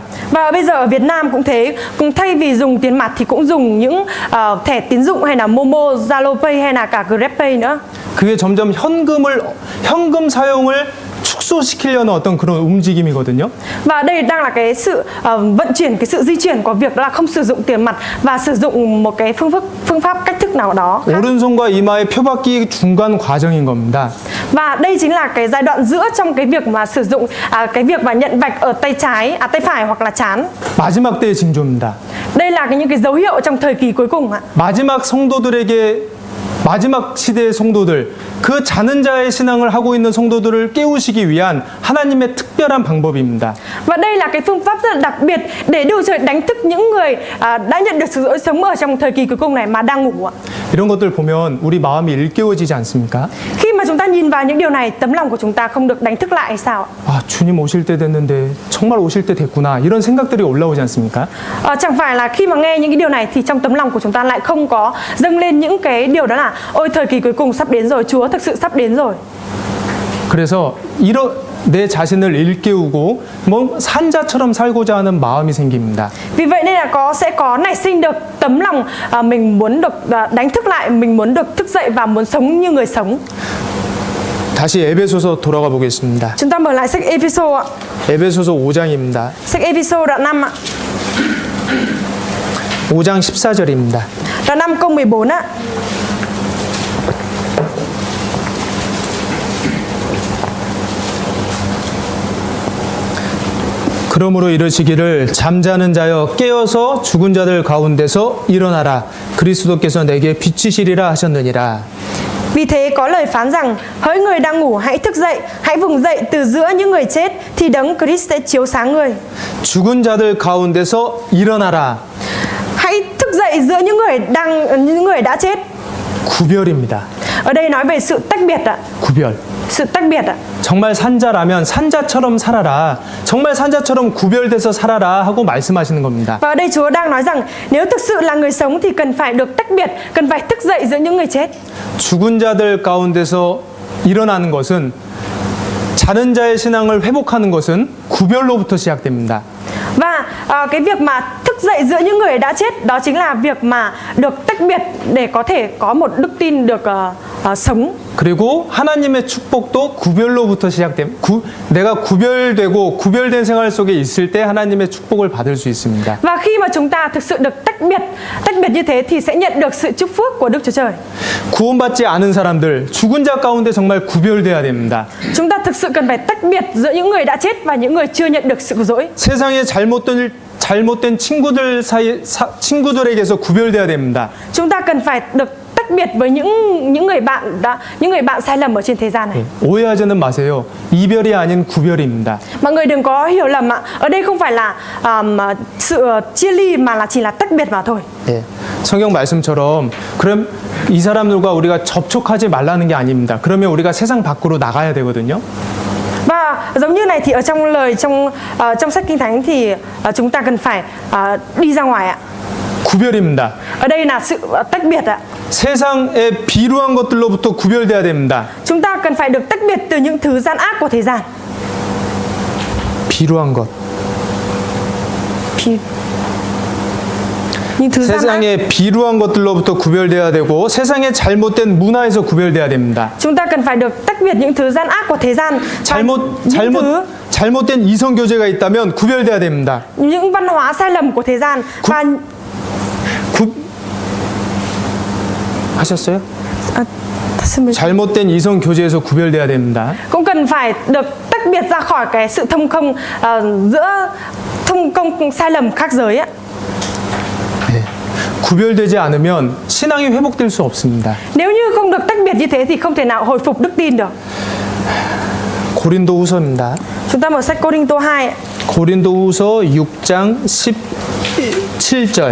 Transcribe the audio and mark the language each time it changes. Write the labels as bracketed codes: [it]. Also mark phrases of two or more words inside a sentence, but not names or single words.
[vi] Và bây giờ ở Việt Nam cũng thế, cũng thay vì dùng tiền mặt thì cũng dùng những thẻ tín dụng hay là Momo, Zalopay hay là cả GrabPay nữa. [ko] 그게 점점 현금 사용을 축소시키려는 어떤 그런 움직임이거든요. [vi] Và đây đang là cái sự vận chuyển, cái sự di chuyển của việc là không sử dụng tiền mặt và sử dụng một cái phương pháp cách thức nào đó khác. [ko] 오른손과 이마에 표받기 중간 과정인 겁니다. [vi] Và đây chính là cái giai đoạn giữa trong cái việc mà sử dụng cái việc mà nhận vạch ở tay tay phải hoặc là trán. [ko] 마지막 때의 징조입니다. [vi] Đây là những cái dấu hiệu trong thời kỳ cuối cùng ạ. [ko] 마지막 시대의 성도들, 그 자는 자의 신앙을 하고 있는 성도들을 깨우시기 위한 하나님의 특별한 방법입니다. [vi] Và đây là cái phương pháp rất là đặc biệt để Đức Trời đánh thức những người đã nhận được sự sống ở trong thời kỳ cuối cùng này mà đang ngủ ạ. [ko] 이런 것들 보면 우리 마음이 일깨워지지 않습니까? [vi] Khi mà chúng ta nhìn vào những điều này, tấm lòng của chúng ta không được đánh thức lại hay sao? [ko] 아, 주님 오실 때 됐는데 정말 오실 때 됐구나. 이런 생각들이 올라오지 않습니까? [vi] Chẳng phải là khi mà nghe những cái điều này thì trong tấm lòng của chúng ta lại không có dâng lên những cái điều đó là ôi thời kỳ cuối cùng sắp đến rồi, Chúa thực sự sắp đến rồi. [ko] 그래서 내 자신을 일깨우고 뭐 산자처럼 살고자 하는 마음이 생깁니다. [vi] Vì vậy nên là sẽ có nảy sinh được tấm lòng mình muốn được đánh thức lại, mình muốn được thức dậy và muốn sống như người sống. [ko] 다시 에베소서 돌아가 보겠습니다. [vi] Chúng ta mở lại sách Ephesos ạ. [ko] 에베소서 5장입니다. [vi] Sách Ephesos đoạn 5 ạ. [ko] 5장 14절입니다. [vi] Đoạn 5 câu 14 ạ. [ko] 그러므로 이르시기를 잠자는 자여 깨어서 죽은 자들 가운데서 일어나라. 그리스도께서 내게 비치시리라 하셨느니라. [vi] Vì thế có lời phán rằng: hỡi người đang ngủ, hãy thức dậy, hãy vùng dậy từ giữa những người chết, thì đấng Christ sẽ chiếu sáng người. [ko] 죽은 자들 가운데서 일어나라. [vi] Hãy thức dậy giữa những người đã chết. [ko] 구별입니다. [vi] Ở đây nói về sự tách biệt ạ. [ko] 구별. [vi] Sự tách biệt ạ. [ko] 정말 산자라면 산자처럼 살아라. 정말 산자처럼 구별돼서 살아라 하고 말씀하시는 겁니다. [vi] Và ở đây Chúa đang nói rằng nếu thực sự là người sống thì cần phải được tách biệt, cần phải thức dậy giữa những người chết. [ko] 죽은 자들 가운데서 일어나는 것은 자는 자의 신앙을 회복하는 것은 구별로부터 시작됩니다. [vi] Và cái việc mà thức dậy giữa những người đã chết đó chính là việc mà được tách biệt để có thể có một đức tin được sống. [ko] 그리고 하나님의 축복도 구별로부터 내가 구별되고 구별된 생활 속에 있을 때 하나님의 축복을 받을 수 있습니다. [vi] Và khi mà chúng ta thực sự được tách biệt như thế thì sẽ nhận được sự chúc phước của Đức Chúa Trời. [ko] 구원받지 않은 사람들, 죽은 자 가운데 정말 구별돼야 됩니다. [vi] Chúng ta thực sự cần phải tách biệt giữa những người đã chết và những người chưa nhận được sự cứu rỗi. [ko] 세상에 잘못된 친구들에게서 구별돼야 됩니다. [vi] Chúng ta cần phải được tách biệt với những người bạn sai lầm ở trên thế gian này. [ko] 오해하지는 마세요. 이별이 아닌 구별입니다. [vi] Mọi người đừng có hiểu lầm ạ. Ở đây không phải là sự chia ly mà là chỉ là tách biệt mà thôi. [ko] 예. 성경 말씀처럼 그럼 이 사람들과 우리가 접촉하지 말라는 게 아닙니다. 그러면 우리가 세상 밖으로 나가야 되거든요. [vi] Và giống như này thì ở trong lời trong sách Kinh Thánh thì chúng ta cần phải đi ra ngoài ạ. [ko] 구별입니다. [vi] Ở đây là sự tách biệt ạ. [ko] 세상의 비루한 것들로부터 구별돼야 됩니다. [vi] Chúng ta cần phải được tách biệt từ những thứ gian ác của thế gian. [ko] 비루한 것. [vi] những thứ gian ác. [ko] 세상의 비루한 것들로부터 구별돼야 되고 세상의 잘못된 문화에서 구별돼야 됩니다. [vi] Chúng ta cần phải được tách biệt những thứ gian ác của thế gian. [ko] 잘못된 이성 교제가 있다면 구별돼야 됩니다. [vi] Những văn hóa sai lầm của thế gian và [ko] 하셨어요? 잘못된 이성 교제에서 구별돼야 됩니다. [vi] cũng cần phải được tách biệt ra khỏi cái sự thông công giữa thông công sai lầm khác giới ạ. [ko] 네. 구별되지 않으면 신앙이 회복될 수 없습니다. [vi] Nếu như không được tách biệt như thế thì không thể nào hồi phục đức tin được. [ko] 고린도후서입니다. [vi] Chúng ta mở sách Cô-rinh-tô 2. [ko] 고린도후서 6장 17절.